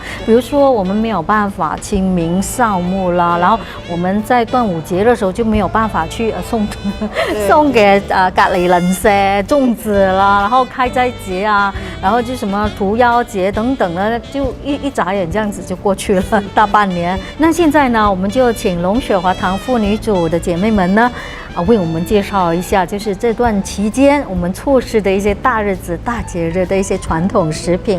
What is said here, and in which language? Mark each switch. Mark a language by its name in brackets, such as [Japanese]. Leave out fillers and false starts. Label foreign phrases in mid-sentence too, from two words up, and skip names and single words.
[Chinese] 比如说我们没有办法清明扫墓啦，然后我们在端午节的时候就没有辦法去送给隔離鄰舍粽子啦，然后開齋節啊，然後就什麼屠妖節等等呢，就一眨眼這樣子就過去了大半年。那現在呢，我們就請龍雪華堂婦女組的姐妹們呢，為我們介紹一下，就是這段期間我們錯失的一些大日子、大節日的一些傳統食品。